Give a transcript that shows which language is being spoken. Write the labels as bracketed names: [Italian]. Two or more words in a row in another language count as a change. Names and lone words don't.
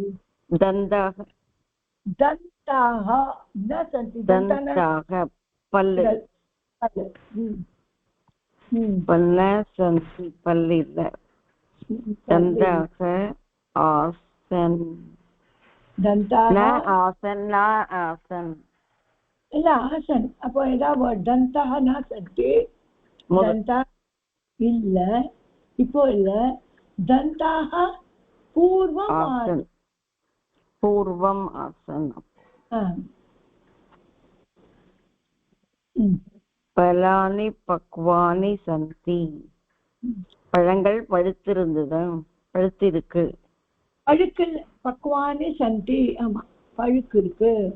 [Sanskrit] தந்தாக. दन्ताः न सन्ति. [Tamil] தந்தாக பல்லு. பல்ல சந்தி பல்லு இல்ல. [Sanskrit] दन्ताः आसन्. दन्ताः आसन् न आसन् [Tamil] இல்ல ஆசன். அப்போ ஏதாவது தந்தாக நான் சத்தி தந்தா இல்ல இப்போ இல்ல [Sanskrit] दन्ताः पूर्वम् आसन् पूर्वम् आसन् फलानि पक्वानि सन्ति [Tamil] பழங்கள் பழுத்திருக்கு பழுக்கு [Sanskrit] पक्वानि सन्ति [Tamil] ஆமா பழுக்கு இருக்கு